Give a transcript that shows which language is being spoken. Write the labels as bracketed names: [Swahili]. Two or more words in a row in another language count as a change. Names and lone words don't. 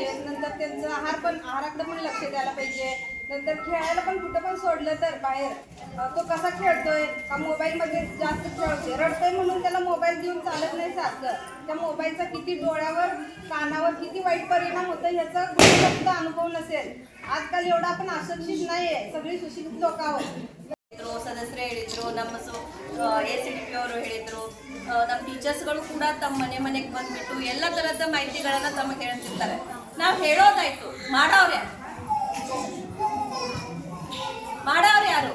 [Marathi] नंतर त्यांचं आहाराकडे पण लक्ष द्यायला पाहिजे. नंतर खेळायला पण कुठं पण सोडलं तर बाहेर तो कसा खेळतोय का मोबाईलमध्ये जास्त खेळतोय, रडतोय म्हणून त्याला मोबाईल देऊन चालत नाही सारखं. त्या मोबाईलचा किती डोळ्यावर कानावर किती वाईट परिणाम होतो ह्याचा कुणाला सुद्धा अनुभव नसेल. आजकाल एवढा आपण अशिक्षित नाही आहे, सगळी सुशिक्षित लोक आहोत. [Kannada] ಸದಸ್ಯರು ಹೇಳಿದ್ರು, ನಮ್ಮ ACDP ಅವರು ಹೇಳಿದ್ರು, ನಮ್ಮ ಟೀಚರ್ಸ್ಗಳು ಕೂಡ ತಮ್ಮ ಮನೆಗೆ ಬಂದ್ಬಿಟ್ಟು ಎಲ್ಲ ಥರದ ಮಾಹಿತಿಗಳನ್ನು ತಮಗೆ ಹೇಳ್ತಿರ್ತಾರೆ. ನಾವು ಹೇಳೋದಾಯ್ತು, ಮಾಡೋರು ಯಾರು?